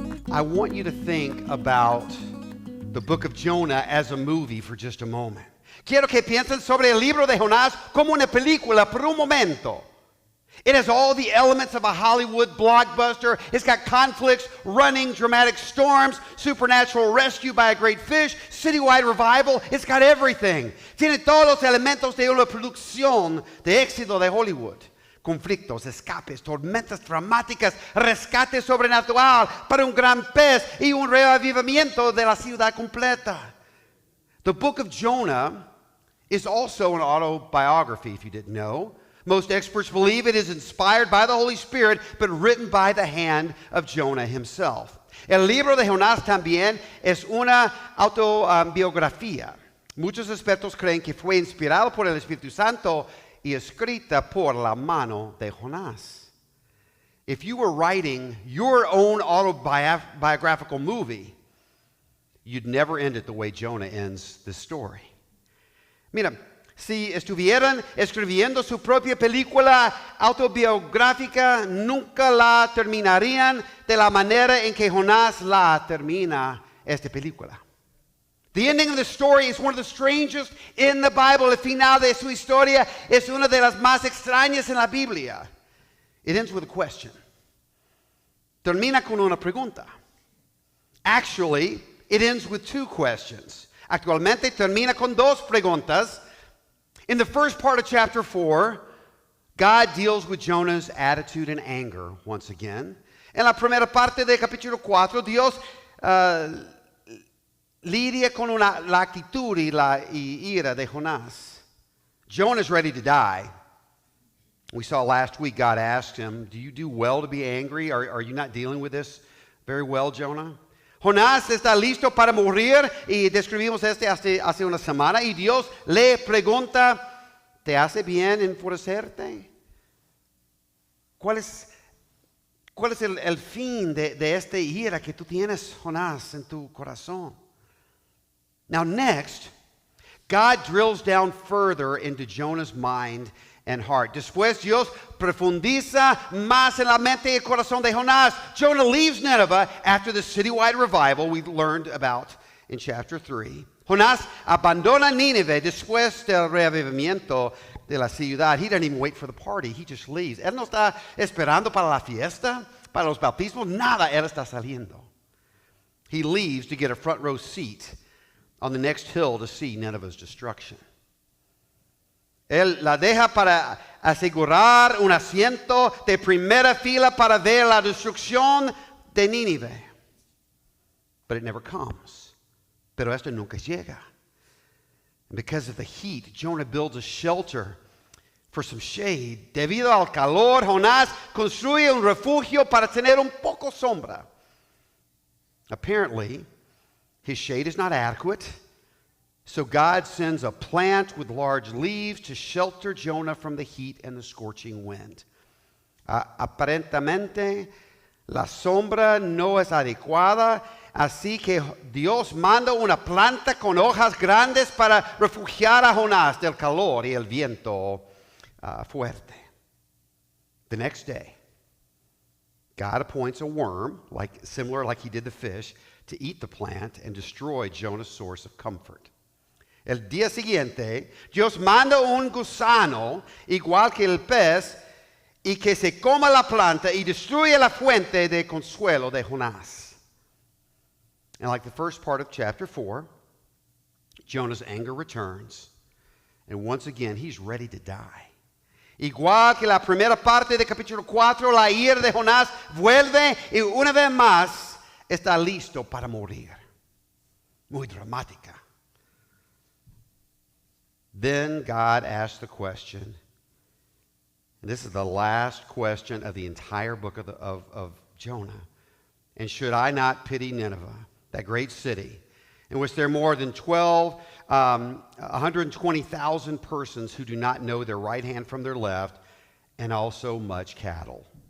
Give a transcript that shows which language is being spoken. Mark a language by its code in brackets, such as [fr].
[en] I want you to think about the book of Jonah as a movie for just a moment. [es] Quiero que piensen sobre el libro de Jonás como una película por un momento. [en] It has all the elements of a Hollywood blockbuster. It's got conflicts, running, dramatic storms, supernatural rescue by a great fish, citywide revival. It's got everything. [es] Tiene todos los elementos de una producción de éxito de Hollywood. Conflictos, escapes, tormentas dramáticas, rescate sobrenatural para un gran pez y un reavivamiento de la ciudad completa. [en] The book of Jonah is also an autobiography, if you didn't know. Most experts believe it is inspired by the Holy Spirit, but written by the hand of Jonah himself. [es] El libro de Jonás también es una autobiografía. Muchos expertos creen que fue inspirado por el Espíritu Santo y escrita por la mano de Jonás. [en] If you were writing your own autobiographical movie, you'd never end it the way Jonah ends the story. [es] Mira, si estuvieran escribiendo su propia película autobiográfica, nunca la terminarían de la manera en que Jonás la termina esta película. [en] The ending of the story is one of the strangest in the Bible. [es] El final de su historia es una de las más extrañas en la Biblia. [en] It ends with a question. [es] Termina con una pregunta. [en] Actually, it ends with two questions. [es] Actualmente termina con dos preguntas. [en] In the first part of chapter 4, God deals with Jonah's attitude and anger once again. [es] En la primera parte del capítulo 4, Dios lidia con la actitud y la ira de Jonás. [en] Jonah's ready to die. We saw last week God asked him, do you do well to be angry? Are you not dealing with this very well, Jonah? [es] Jonás está listo para morir y describimos hace una semana y Dios le pregunta, ¿te hace bien enfurecerte? ¿Cuál es el fin de esta ira que tú tienes, Jonás, en tu corazón? [en] Now next, God drills down further into Jonah's mind and heart. [es] Después Dios profundiza más en la mente y el corazón de Jonás. [en] Jonah leaves Nineveh after the citywide revival we learned about in chapter 3. [es] Jonás abandona Nínive después del reavivamiento de la ciudad. [en] He doesn't even wait for the party. He just leaves. [es] Él no está esperando para la fiesta, para los bautismos. Nada, él está saliendo. [en] He leaves to get a front row seat on the next hill to see Nineveh's destruction. [es] Él la deja para asegurar un asiento de primera fila para ver la destrucción de Nínive. [en] But it never comes. [es] Pero esto nunca llega. [en] And because of the heat, Jonah builds a shelter for some shade. [es] Debido al calor, Jonás construye un refugio para tener un poco sombra. [en] Apparently, his shade is not adequate. So God sends a plant with large leaves to shelter Jonah from the heat and the scorching wind. [es] Aparentemente, la sombra no es adecuada, así que Dios manda una planta con hojas grandes para refugiar a Jonás del calor y el viento fuerte. [en] The next day, God appoints a worm, similar like he did the fish, to eat the plant and destroy Jonah's source of comfort. [es] El día siguiente, Dios manda un gusano, igual que el pez, y que se coma la planta y destruye la fuente de consuelo de Jonás. [en] And like the first part of chapter 4, Jonah's anger returns, and once again, he's ready to die. [es] Igual que la primera parte del capítulo 4, la ira de Jonás vuelve y una vez más está listo para morir. Muy dramática. [en] Then God asked the question, and this is the last question of the entire book of Jonah. And should I not pity Nineveh, that great city, in which there are more than 120,000 persons who do not know their right hand from their left, and also much cattle?